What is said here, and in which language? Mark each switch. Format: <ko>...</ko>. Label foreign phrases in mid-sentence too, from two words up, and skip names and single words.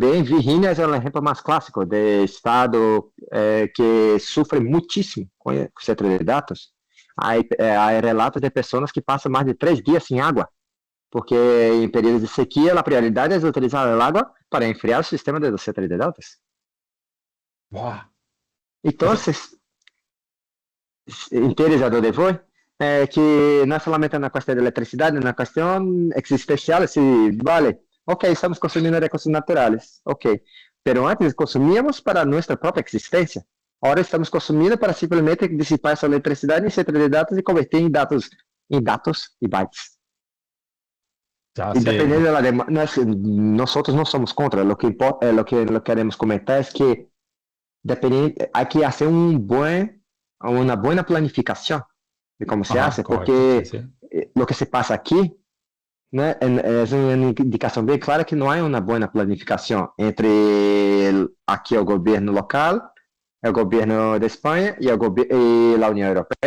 <pt>bem, Virgínia é o exemplo mais clássico de estado que sofre muitíssimo com o centro de dados. Há relatos de pessoas que passam mais de 3 dias sem água, porque em períodos de sequia a prioridade é utilizar a água para enfriar o sistema do centro de dados. Buah. Então,</pt> <es>Eso,</es> <pt>interesado de foi que não é somente na questão de eletricidade, na questão existencial,</pt> <es>se vale. Ok, estamos consumiendo recursos naturales. Ok, pero antes consumíamos para nuestra propia existencia. Ahora estamos</es> <pt>consumindo para simplesmente dissipar essa eletricidade em centro de dados e converter em dados e bytes.</pt> <es>Ya, Y sí, dependiendo de la demanda, nosotros no somos contra. Lo que importa, lo que queremos comentar es que hay que hacer una buena planificación de cómo se ajá, hace, correcto, sí, porque sí. lo que se pasa aquí, né, es una indicación bien clara que no hay una buena planificación entre aquí el gobierno local, el gobierno de España y la Unión Europea.</es>